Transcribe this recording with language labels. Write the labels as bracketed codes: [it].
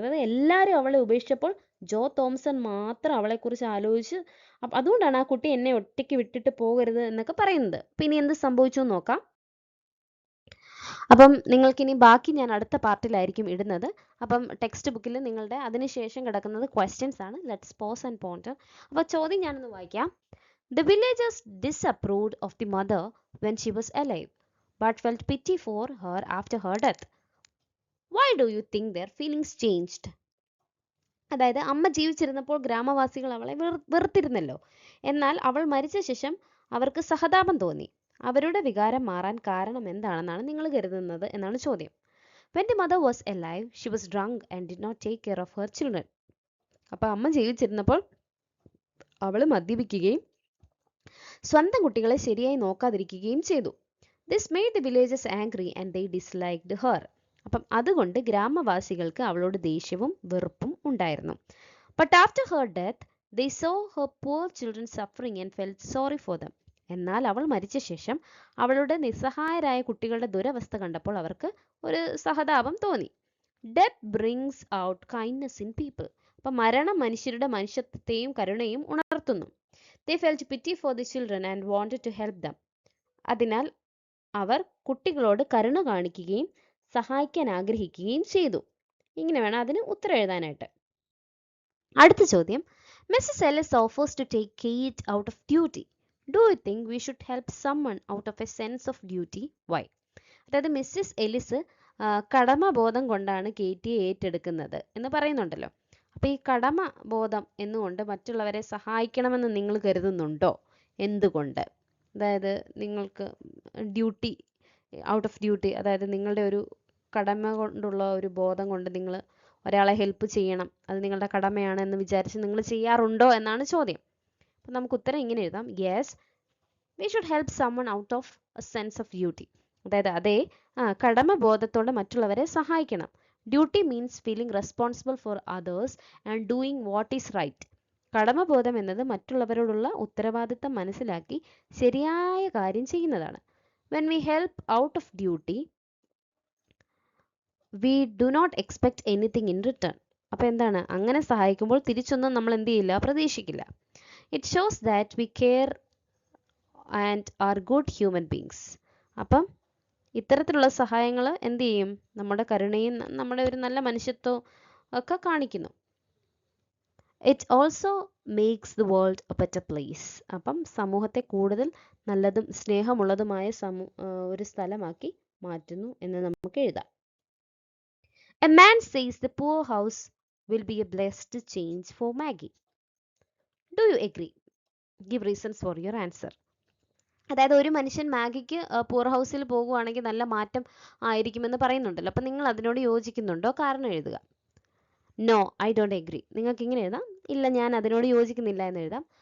[ml] അതായത് എല്ലാവരും അവളെ ഉപേക്ഷിച്ചപ്പോൾ ജോ തോംസൺ മാത്രം അവളെക്കുറിച്ച് ആലോചിച്ച്, അതുകൊണ്ടാണ് ആ കുട്ടി എന്നെ ഒറ്റയ്ക്ക് വിട്ടിട്ട് പോകരുത് എന്നൊക്കെ പറയുന്നത്. പിന്നെ എന്ത് സംഭവിച്ചു എന്ന് നോക്കാം. അപ്പം നിങ്ങൾക്കിനി ബാക്കി ഞാൻ അടുത്ത പാർട്ടിലായിരിക്കും ഇടുന്നത്. അപ്പം ടെക്സ്റ്റ് ബുക്കിൽ നിങ്ങളുടെ അതിനുശേഷം കിടക്കുന്നത് ക്വസ്റ്റ്യൻസ് ആണ്. [en] Let's pause and ponder. [ml] അപ്പോൾ ചോദ്യം ഞാനൊന്ന് വായിക്കാം. [en] The villagers disapproved of the mother when she was alive, but felt pity for her after her death. Why do you think their feelings changed? [ml] അതായത് അമ്മ ജീവിച്ചിരുന്നപ്പോൾ ഗ്രാമവാസികൾ അവളെ വെറുത്തിരുന്നല്ലോ. എന്നാൽ അവൾ മരിച്ച ശേഷം അവർക്ക് സഹതാപം തോന്നി. അവരുടെ വികാരം മാറാൻ കാരണം എന്താണെന്നാണ് നിങ്ങൾ കരുതുന്നത് എന്നാണ് ചോദ്യം. [en] When the mother was alive, she was drunk and did not take care of her children. [ml] അപ്പോൾ അമ്മ ജീവിച്ചിരുന്നപ്പോൾ അവൾ മദ്യപിക്കുകയും സ്വന്തം കുട്ടികളെ ശരിയായി നോക്കാതിരിക്കുകയും ചെയ്തു. [en] This made the villagers angry and they disliked her. [ml] അപ്പം അതുകൊണ്ട് ഗ്രാമവാസികൾക്ക് അവളോട് ദേഷ്യവും വെറുപ്പും ഉണ്ടായിരുന്നു. [en] But after her death, they saw her poor children suffering and felt sorry for them. [ml] എന്നാൽ അവൾ മരിച്ച ശേഷം അവളുടെ നിസ്സഹായരായ കുട്ടികളുടെ ദുരവസ്ഥ കണ്ടപ്പോൾ അവർക്ക് ഒരു സഹതാപം തോന്നി. [en] Death brings out kindness in people. [ml] അപ്പം മരണം മനുഷ്യരുടെ മനുഷ്യത്വത്തെയും കരുണയും ഉണർത്തുന്നു. [en] They felt pity for the children and wanted to help them. [ml] അതിനാൽ അവർ കുട്ടികളോട് കരുണ കാണിക്കുകയും സഹായിക്കാൻ ആഗ്രഹിക്കുകയും ചെയ്തു. ഇങ്ങനെ വേണം അതിന് ഉത്തരം എഴുതാനായിട്ട്. അടുത്ത ചോദ്യം. Mrs. [en] Ellis offers to take Kate out of duty. Do you think we should help someone out of a sense of duty? Why? [ml] അതായത് മിസ്സിസ് എലിസ് കടമബോധം കൊണ്ടാണ് കേറ്റിയെ ഏറ്റെടുക്കുന്നത് എന്ന് പറയുന്നുണ്ടല്ലോ. അപ്പോൾ ഈ കടമബോധം എന്നുകൊണ്ട് മറ്റുള്ളവരെ സഹായിക്കണമെന്ന് നിങ്ങൾ കരുതുന്നുണ്ടോ? എന്തുകൊണ്ട്? അതായത് നിങ്ങൾക്ക് ഡ്യൂട്ടി, [en] out of duty, [ml] അതായത് നിങ്ങളുടെ ഒരു കടമ കൊണ്ടുള്ള ഒരു ബോധം കൊണ്ട് നിങ്ങൾ ഒരാളെ ഹെൽപ്പ് ചെയ്യണം, അത് നിങ്ങളുടെ കടമയാണ് എന്ന് വിചാരിച്ച് നിങ്ങൾ ചെയ്യാറുണ്ടോ എന്നാണ് ചോദ്യം. അപ്പം നമുക്ക് ഉത്തരം ഇങ്ങനെ എഴുതാം. [en] Yes, we should help someone out of a sense of duty. [ml] അതായത് അതെ, കടമബോധത്തോടെ മറ്റുള്ളവരെ സഹായിക്കണം. [en] Duty means feeling responsible for others and doing what is right. [ml] കടമബോധം എന്നത് മറ്റുള്ളവരോടുള്ള ഉത്തരവാദിത്തം മനസ്സിലാക്കി ശരിയായ കാര്യം ചെയ്യുന്നതാണ്. [en] When we help out of duty, we do not expect anything in return. [ml] അപ്പോൾ എന്താണ്? അങ്ങനെ സഹായിക്കുമ്പോൾ തിരിച്ചൊന്നും നമ്മൾ എന്ത് ചെയ്യില്ല, പ്രതീക്ഷിക്കില്ല. [en] It shows that we care and are good human beings. [ml] അപ്പം ഇത്തരത്തിലുള്ള സഹായങ്ങൾ എന്ത് ചെയ്യും? നമ്മുടെ കരുണയും നമ്മുടെ ഒരു നല്ല മനുഷ്യത്വവും ഒക്കെ കാണിക്കുന്നു. [en] It also makes the world a better place. [ml] അപ്പം സമൂഹത്തെ കൂടുതൽ നല്ലതും സ്നേഹമുള്ളതുമായ ഒരു സ്ഥലമാക്കി മാറ്റുന്നു എന്ന് നമുക്ക് എഴുതാം. [en] A man says the poor house will be a blessed change for Maggie. Do you agree? Give reasons for your answer. [ml] അതായത് ഒരു മനുഷ്യൻ മാഗിക്ക് പൂർ ഹൗസിൽ പോകുവാണെങ്കിൽ നല്ല മാറ്റം ആയിരിക്കുമെന്ന് പറയുന്നുണ്ടല്ലോ. അപ്പം നിങ്ങൾ അതിനോട് യോജിക്കുന്നുണ്ടോ? കാരണം എഴുതുക. [en] No, I don't agree. [ml] നിങ്ങൾക്ക് ഇങ്ങനെ എഴുതാം. ഇല്ല, ഞാൻ അതിനോട് യോജിക്കുന്നില്ല എന്ന് എഴുതാം.